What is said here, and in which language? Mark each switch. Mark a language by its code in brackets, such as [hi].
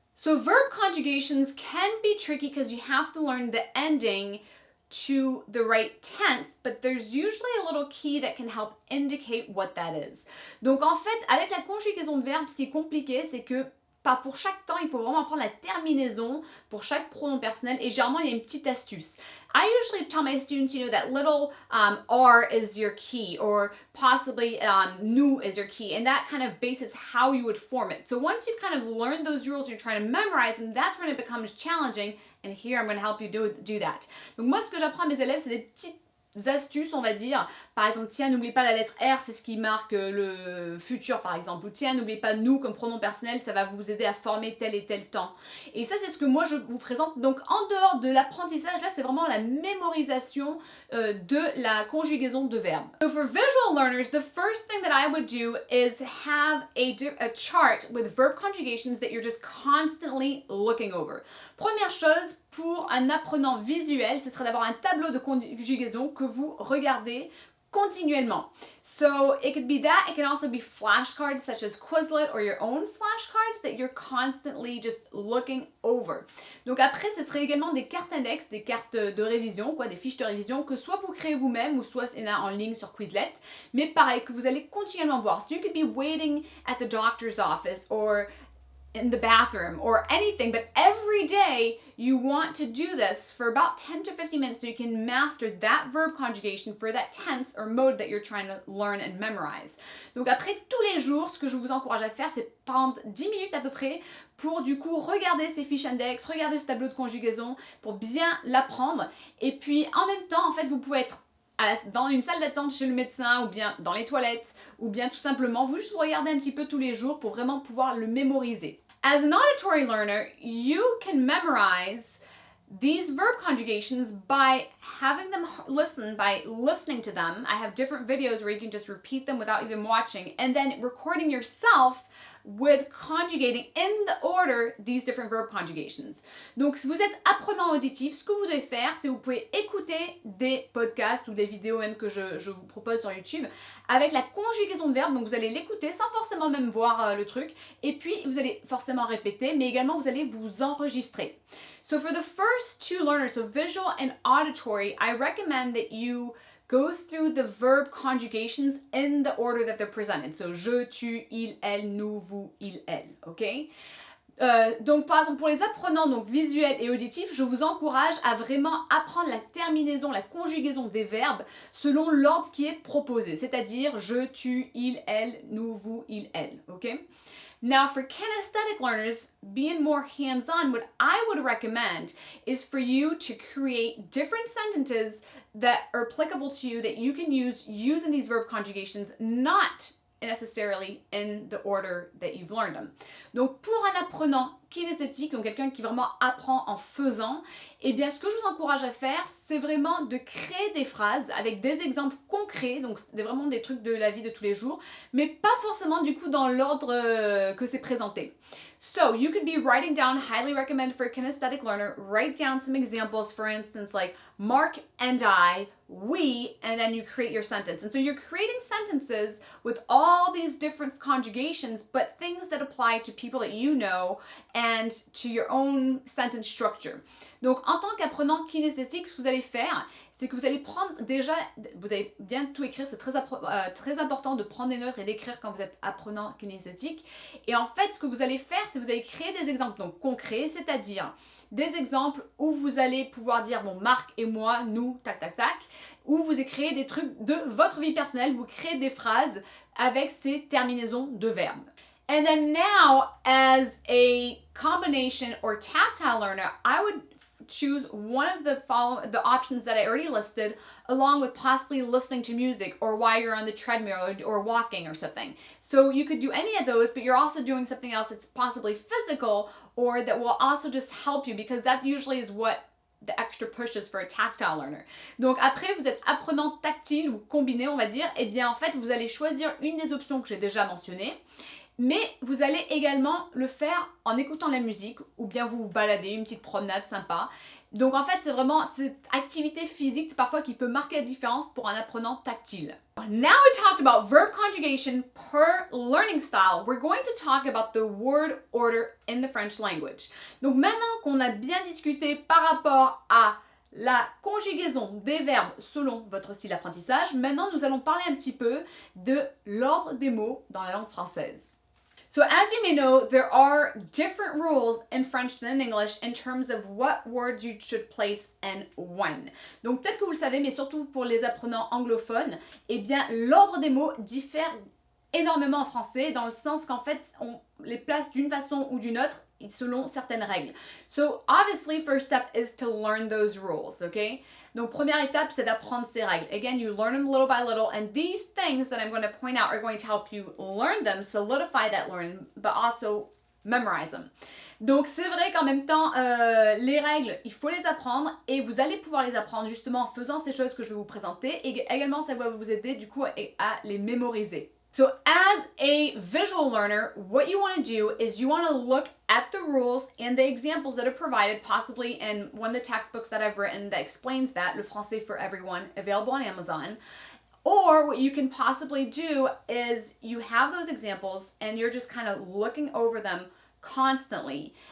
[en] So verb conjugations can be tricky because you have to learn the ending to the right tense, but there's usually a little key that can help indicate what that is. [fr] Donc en fait, avec la conjugaison de verbes, ce qui est compliqué, c'est que pas pour chaque temps, il faut vraiment apprendre la terminaison pour chaque pronom personnel et généralement, il y a une petite astuce. [en] I usually tell my students, that little R is your key or possibly nous is your key and that kind of bases how you would form it. So once you've kind of learned those rules, you're trying to memorize them, that's when it becomes challenging and here I'm going to help you do that. [fr] Donc moi, ce que j'apprends à mes élèves, c'est des petites astuces, on va dire. Par exemple, tiens, n'oublie pas la lettre R, c'est ce qui marque le futur, par exemple. Ou tiens, n'oubliez pas nous comme pronom personnel, ça va vous aider à former tel et tel temps. Et ça, c'est ce que moi, je vous présente. Donc, en dehors de l'apprentissage, là, c'est vraiment la mémorisation de la conjugaison de verbes. [en] So, for visual learners, the first thing that I would do is have a chart with verb conjugations that you're just constantly looking over. [fr] Première chose, pour un apprenant visuel, ce serait d'avoir un tableau de conjugaison que vous regardez continuellement. [en] So it could be that, it can also be flashcards such as Quizlet or your own flashcards that you're constantly just looking over. [fr] Donc après, ce serait également des cartes annexes, des cartes de révision, des fiches de révision que soit vous créez vous-même ou soit c'est en ligne sur Quizlet, mais pareil, que vous allez continuellement voir. [en] So you could be waiting at the doctor's office or in the bathroom or anything, but every day you want to do this for about 10 to 15 minutes so you can master that verb conjugation for that tense or mode that you're trying to learn and memorize. [fr] Donc après, tous les jours, ce que je vous encourage à faire, c'est prendre 10 minutes à peu près pour du coup regarder ces fiches index, regarder ce tableau de conjugaison pour bien l'apprendre. Et puis en même temps, en fait, vous pouvez être dans une salle d'attente chez le médecin ou bien dans les toilettes ou bien tout simplement, vous juste regardez un petit peu tous les jours pour vraiment pouvoir le mémoriser. [en] As an auditory learner, you can memorize these verb conjugations by having them listen, by listening to them. I have different videos where you can just repeat them without even watching, and then recording yourself with conjugating in the order these different verb conjugations. [fr] Donc, si vous êtes apprenant auditif, ce que vous devez faire, c'est vous pouvez écouter des podcasts ou des vidéos même que je vous propose sur YouTube avec la conjugaison de verbes. Donc, vous allez l'écouter sans forcément même voir le truc. Et puis, vous allez forcément répéter, mais également, vous allez vous enregistrer. [en] So, for the first two learners, so visual and auditory, I recommend that you go through the verb conjugations in the order that they're presented. [fr] So, je, tu, il, elle, nous, vous, il, elle. OK? Donc, par exemple, pour les apprenants donc visuels et auditifs, je vous encourage à vraiment apprendre la terminaison, la conjugaison des verbes selon l'ordre qui est proposé. C'est-à-dire, je, tu, il, elle, nous, vous, il, elle. OK? [en] Now, for kinesthetic learners, being more hands-on, what I would recommend is for you to create different sentences that are applicable to you that you can use using these verb conjugations, not necessarily in the order that you've learned them. [fr] Donc, pour un apprenant kinesthétique, donc quelqu'un qui vraiment apprend en faisant, eh bien, ce que je vous encourage à faire, c'est vraiment de créer des phrases avec des exemples concrets, donc c'est vraiment des trucs de la vie de tous les jours, mais pas forcément du coup dans l'ordre que c'est présenté. [en] So, you could be writing down, highly recommend for a kinesthetic learner, write down some examples, for instance, like Mark and I, we, and then you create your sentence. And so you're creating sentences with all these different conjugations, but things that apply to people that you know and to your own sentence structure. [fr] Donc, en tant qu'apprenant kinesthétique, ce que vous allez faire, c'est que vous allez prendre déjà, vous allez bien tout écrire, c'est très important de prendre des notes et d'écrire quand vous êtes apprenant kinesthétique. Et en fait, ce que vous allez faire, c'est que vous allez créer des exemples donc concrets, c'est-à-dire des exemples où vous allez pouvoir dire, bon, Marc et moi, nous, tac, tac, tac, où vous créez des trucs de votre vie personnelle, vous créez des phrases avec ces terminaisons de verbes. [en] And then now, as a combination or tactile learner, I would choose one of the options that I already listed, along with possibly listening to music or while you're on the treadmill or walking or something. So you could do any of those, but you're also doing something else that's possibly physical or that will also just help you, because that usually is what the extra push is for a tactile learner. [fr] Donc après, vous êtes apprenant tactile ou combiné, on va dire, et bien en fait, vous allez choisir une des options que j'ai déjà mentionnées. Mais vous allez également le faire en écoutant la musique ou bien vous baladez, une petite promenade sympa. Donc en fait, c'est vraiment cette activité physique parfois qui peut marquer la différence pour un apprenant tactile. [en] Now we talked about verb conjugation per learning style. We're going to talk about the word order in the French language. [fr] Donc maintenant qu'on a bien discuté par rapport à la conjugaison des verbes selon votre style d'apprentissage, maintenant nous allons parler un petit peu de l'ordre des mots dans la langue française. [en] So as you may know, there are different rules in French than in English in terms of what words you should place and when. [fr] Donc peut-être que vous le savez, mais surtout pour les apprenants anglophones, eh bien l'ordre des mots diffère énormément en français, dans le sens qu'en fait on les place d'une façon ou d'une autre selon certaines règles. [en] So obviously, first step is to learn those rules, okay? [fr] Donc première étape, c'est d'apprendre ces règles. [en] Again, you learn them little by little, and these things that I'm going to point out are going to help you learn them, solidify that learning, but also memorize them. [fr] Donc c'est vrai qu'en même temps, les règles, il faut les apprendre, et vous allez pouvoir les apprendre justement en faisant ces choses que je vais vous présenter, et également ça va vous aider du coup à les mémoriser. [en] So as a visual learner, what you want to do is you want to look at the rules and the examples that are provided, possibly in one of the textbooks that I've written that explains that, Le Français for Everyone, available on Amazon. Or what you can possibly do is you have those examples and you're just kind of looking over them constantly.